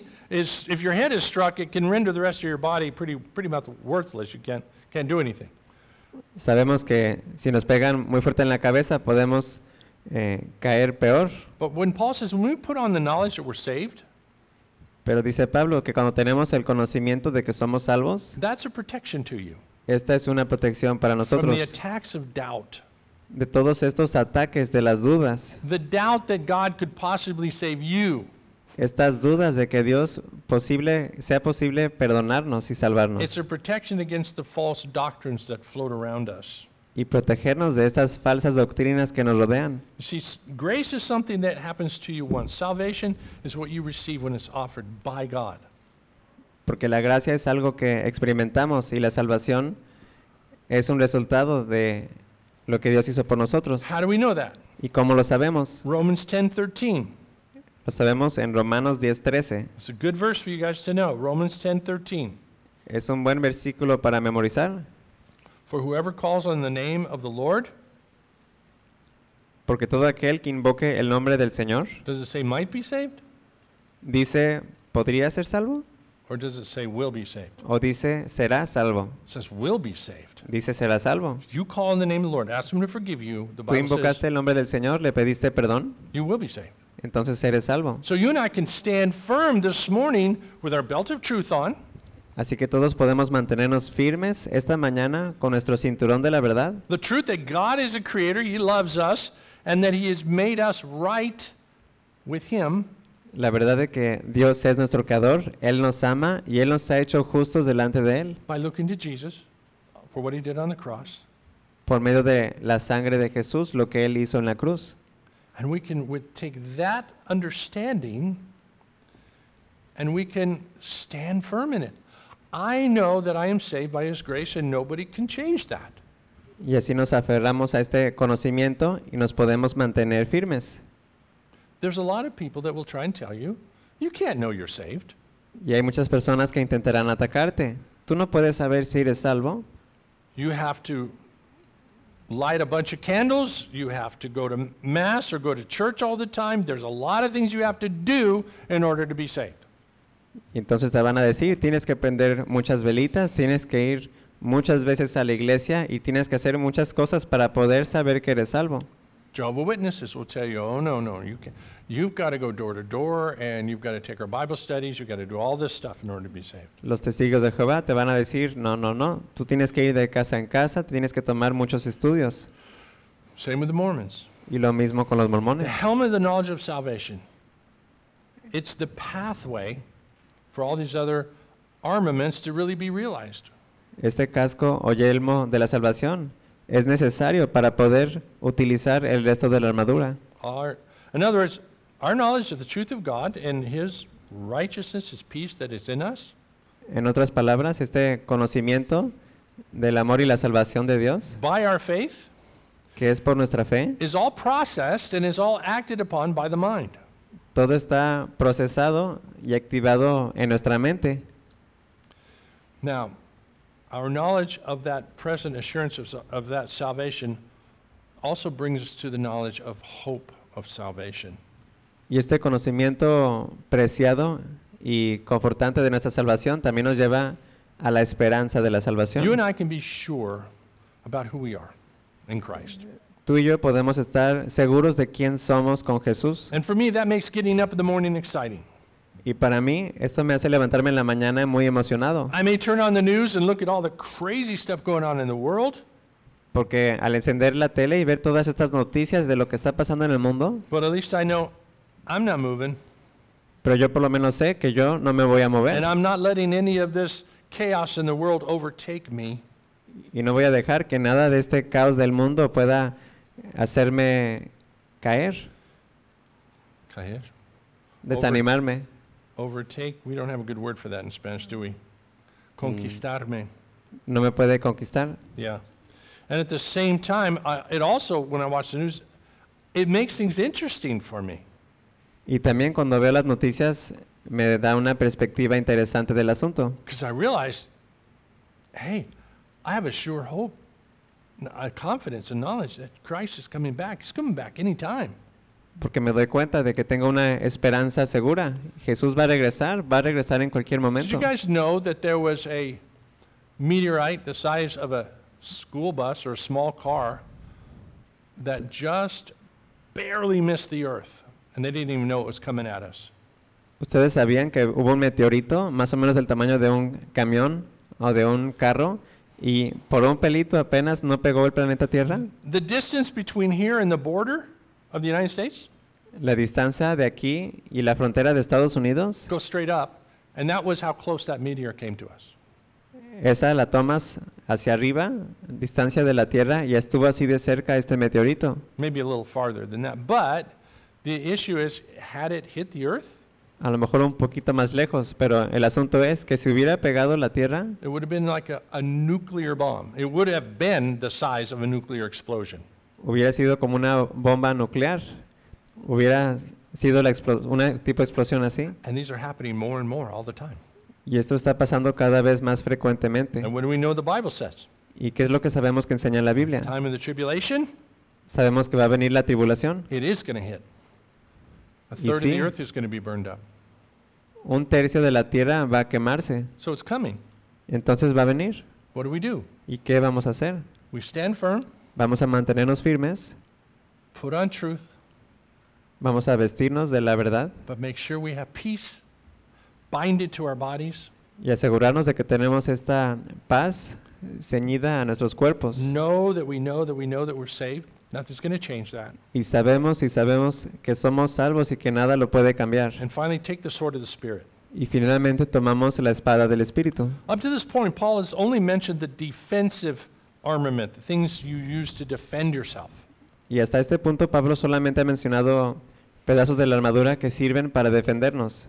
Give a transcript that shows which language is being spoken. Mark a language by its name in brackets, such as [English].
[English] If your head is struck, it can render the rest of your body pretty much worthless. You can't do anything. [Spanish] Sabemos que si nos pegan muy fuerte en la cabeza, podemos caer peor. [English] But when Paul says, when we put on the knowledge that we're saved, [Spanish] pero dice Pablo que cuando tenemos el conocimiento de que somos salvos, [English] that's a protection to you. [Spanish] Esta es una protección para nosotros. [English] From the attacks of doubt. [Spanish] De todos estos ataques de las dudas. [English] The doubt that God could possibly save you. [Spanish] Estas dudas de que Dios sea posible perdonarnos y salvarnos. [English] It's a protection against the false doctrines that float around us. [Spanish] Y protegernos de estas falsas doctrinas que nos rodean. [English] See, grace is something that happens to you once. Salvation is what you receive when it's offered by God. [Spanish] Porque la gracia es algo que experimentamos y la salvación es un resultado de lo que Dios hizo por nosotros. [English] How do we know that? [Spanish] ¿Y cómo lo sabemos? [English] Romans 10:13. [Spanish] Lo sabemos en Romanos 10:13. [English] It's a good verse for you guys to know. Romans 10:13. [Spanish] Es un buen versículo para memorizar. [English] For whoever calls on the name of the Lord. [Spanish] Porque todo aquel que invoque el nombre del Señor. [English] Does it say might be saved? [Spanish] Dice, ¿podría ser salvo? [English] Or does it say will be saved? [Spanish] O dice, será salvo. [English] It says will be saved. [Spanish] Dice, será salvo. [English] If you call on the name of the Lord, ask him to forgive you. The Bible says, [Spanish] tú invocaste el nombre del Señor, le pediste perdón. [English] You will be saved. [Spanish] Entonces, eres salvo. [English] So you and I can stand firm this morning with our belt of truth on. [Spanish] Así que todos podemos mantenernos firmes esta mañana con nuestro cinturón de la verdad. [English] The truth that God is a creator, he loves us, and that he has made us right with him. [Spanish] La verdad de que Dios es nuestro creador, él nos ama y él nos ha hecho justos delante de él. [English] By looking to Jesus for what he did on the cross. [Spanish] Por medio de la sangre de Jesús, lo que él hizo en la cruz. [English] And we can take that understanding and we can stand firm in it. I know that I am saved by his grace and nobody can change that. [Spanish] Y así nos aferramos a este conocimiento y nos podemos mantener firmes. [English] There's a lot of people that will try and tell you, you can't know you're saved. [Spanish] Y hay muchas personas que intentarán atacarte. Tú no puedes saber si eres salvo. [English] You have to light a bunch of candles, you have to go to mass or go to church all the time. There's a lot of things you have to do in order to be saved. [Spanish] Entonces te van a decir, tienes que prender muchas velitas, tienes que ir muchas veces a la iglesia y tienes que hacer muchas cosas para poder saber que eres salvo. [English] Jehovah's Witnesses will tell you, oh, no, you can't. You've got to go door to door, and you've got to take our Bible studies. You've got to do all this stuff in order to be saved. [Spanish] Los testigos de Jehová te van a decir, no. Tú tienes que ir de casa en casa. Tienes que tomar muchos estudios. [English] Same with the Mormons. [Spanish] Y lo mismo con los mormones. [English] The helmet of the knowledge of salvation. It's the pathway for all these other armaments to really be realized. [Spanish] Este casco o yelmo de la salvación es necesario para poder utilizar el resto de la armadura. [English] In other words, our knowledge of the truth of God and His righteousness, His peace that is in us. [Spanish] En otras palabras, este conocimiento del amor y la salvación de Dios. [English] By our faith. [Spanish] Que es por nuestra fe. [English] Is all processed and is all acted upon by the mind. [Spanish] Todo está procesado y activado en nuestra mente. [English] Now, our knowledge of that present assurance of that salvation also brings us to the knowledge of hope. Of salvation. [Spanish] Y este conocimiento preciado y confortante de nuestra salvación también nos lleva a la esperanza de la salvación. [English] You and I can be sure about who we are in Christ. [Spanish] Tú y yo podemos estar seguros de quién somos con Jesús. [English] And for me, that makes getting up in the morning exciting. [Spanish] Y para mí, esto me hace levantarme en la mañana muy emocionado. [English] I may turn on the news and look at all the crazy stuff going on in the world. [Spanish] Porque al encender la tele y ver todas estas noticias de lo que está pasando en el mundo, [English] but at least I know I'm not moving. [Spanish] Pero yo por lo menos sé que yo no me voy a mover. [English] And I'm not letting any of this chaos in the world overtake me. [Spanish] Y no voy a dejar que nada de este caos del mundo pueda hacerme caer. Caer. Desanimarme. [English] Overtake. We don't have a good word for that in Spanish, do we? [Spanish] Conquistarme. No me puede conquistar. [English] Yeah. And at the same time, it also, when I watch the news, it makes things interesting for me. [Spanish] Y también cuando veo las noticias, me da una perspectiva interesante del asunto. [English] Because I realize, hey, I have a sure hope, a confidence, a knowledge that Christ is coming back. He's coming back anytime. [Spanish] Porque me doy cuenta de que tengo una esperanza segura. Jesús va a regresar en cualquier momento. [English] Did you guys know that there was a meteorite the size of a school bus or a small car that just barely missed the earth and they didn't even know it was coming at us. [Spanish] ¿Ustedes sabían que hubo un meteorito más o menos del tamaño de un camión o de un carro y por un pelito apenas no pegó el planeta Tierra? [English] The distance between here and the border of the United States? [Spanish] La distancia de aquí y la frontera de Estados Unidos? [English] Go straight up, and that was how close that meteor came to us. [Spanish] Esa la tomas hacia arriba, distancia de la Tierra, y estuvo así de cerca este meteorito. [English] Maybe a little farther than that, but the issue is, had it hit the Earth? [Spanish] A lo mejor un poquito más lejos, pero el asunto es que si hubiera pegado la Tierra, [English] it would have been like a nuclear bomb. It would have been the size of a nuclear explosion. [Spanish] Hubiera sido como una bomba nuclear. Hubiera sido una tipo de explosión así. [English] And these are happening more and more all the time. [Spanish] Y esto está pasando cada vez más frecuentemente. [English] And when we know the Bible says, [Spanish] ¿y qué es lo que sabemos que enseña la Biblia? [English] Time of the tribulation, [Spanish] sabemos que va a venir la tribulación. [English] It is going to hit. A third of the earth is going to be burned up. [Spanish] Un tercio de la tierra va a quemarse. [English] So it's coming. [Spanish] Entonces va a venir. [English] What do we do? [Spanish] ¿Y qué vamos a hacer? [English] We stand firm. [Spanish] Vamos a mantenernos firmes. [English] Put on truth. [Spanish] Vamos a vestirnos de la verdad. [English] But make sure we have peace. Bind it to our bodies. [Spanish] Y asegurarnos de que tenemos esta paz ceñida a nuestros cuerpos. [English] Know that we're saved. Nothing's going to change that. [Spanish] Y sabemos que somos salvos y que nada lo puede cambiar. [English] And finally, take the sword of the Spirit. [Spanish] Y finalmente tomamos la espada del Espíritu. [English] Up to this point, Paul has only mentioned the defensive armament, the things you use to defend yourself. [Spanish] Y hasta este punto, Pablo solamente ha mencionado pedazos de la armadura que sirven para defendernos.